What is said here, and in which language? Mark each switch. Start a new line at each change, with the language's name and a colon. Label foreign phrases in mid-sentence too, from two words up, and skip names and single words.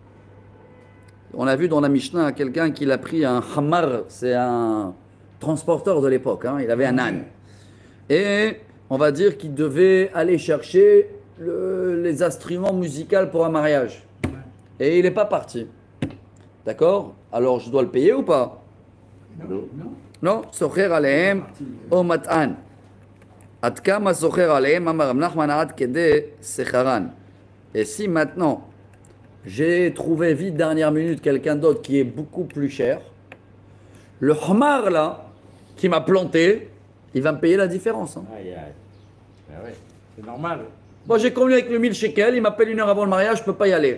French: On a vu dans la Mishnah quelqu'un qui a pris un Hamar, c'est un transporteur de l'époque. Hein, il avait un âne. Et on va dire qu'il devait aller chercher les instruments musicaux pour un mariage. Et il n'est pas parti. D'accord? Alors je dois le payer ou pas? Non. Non,
Hebrew: שוכר עליהם או מטען. עד כמה שוכר עליהם אמר רב נחמן עד כדי שכרן.
French: Et si maintenant j'ai trouvé vite dernière minute quelqu'un d'autre qui est beaucoup plus cher, le Hamar là qui m'a planté, il va me payer la différence. Hein. Aïe, aïe. Ben ouais, c'est normal. Moi j'ai convenu avec le 1000 shekels, il m'appelle une heure avant le mariage, je ne peux pas y aller.